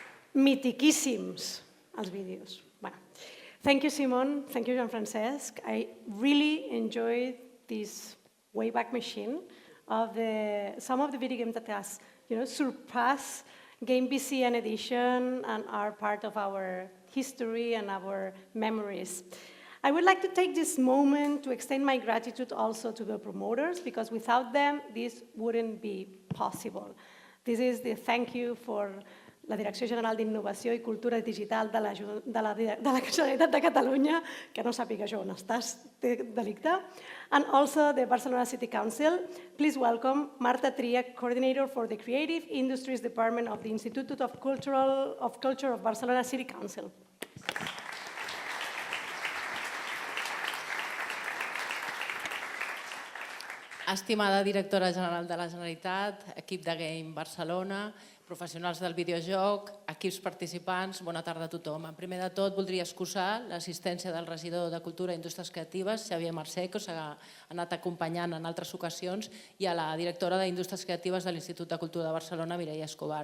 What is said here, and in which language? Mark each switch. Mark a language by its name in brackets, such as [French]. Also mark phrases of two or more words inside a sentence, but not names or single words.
[Catalan] mitiquíssims, els vídeos. Bueno, [English] thank you, Simon. Thank you, Jean-Francesc. I really enjoyed this Wayback Machine of some of the video games that has surpassed GameBCN edition and are part of our history and our memories. I would like to take this moment to extend my gratitude also to the promoters, because without them, this wouldn't be possible. This is the thank you for la Direcció General d'Innovació i Cultura Digital de la Generalitat de Catalunya, [Catalan] que no sàpiga jo on estàs, delicte, [English] and also the Barcelona City Council. Please welcome Marta Tria, Coordinator for the Creative Industries Department of the Institute of Culture of Barcelona City Council. [Catalan] Estimada directora general de la Generalitat, equip de Game Barcelona, professionals del videojoc, equips participants, bona tarda a tothom. En primer de tot, voldria excusar l'assistència del regidor de Cultura i Indústries Creatives, Xavier Mercè, que us ha anat acompanyant en altres ocasions, i a la directora d'Indústries Creatives de l'Institut de Cultura de Barcelona, Mireia Escobar.